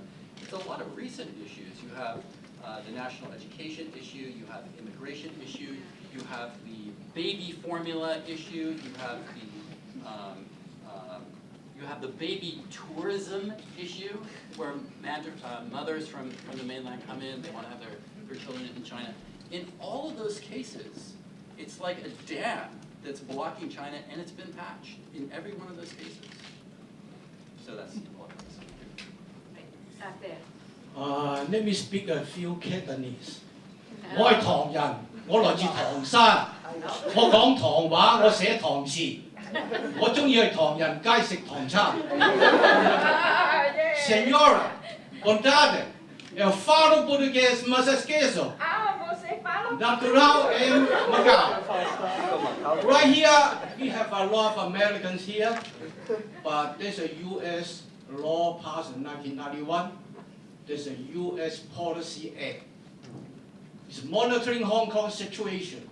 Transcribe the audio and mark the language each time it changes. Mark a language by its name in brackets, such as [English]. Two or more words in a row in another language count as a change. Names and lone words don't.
[English] It's a lot of recent issues. You have the national education issue, you have immigration issue, you have the baby formula issue, you have the baby tourism issue where mothers from the mainland come in, they want to have their children in China. In all of those cases, it's like a dam that's blocking China, and it's been patched in every one of those cases. So that's all I have to say. Back there. Let me speak a few Cantonese. [Cantonese] 我係唐人，我來自唐山，我講唐話，我寫唐詞，我中意去唐人街食唐餐。 [Portuguese] Senhora, bondade, eu falo português, mas esqueço. Ah, você fala [English] Natural and Macau. Right here, we have a lot of Americans here, but there's a U.S. law passed in 1991. There's a U.S. Policy Act. It's monitoring Hong Kong situation.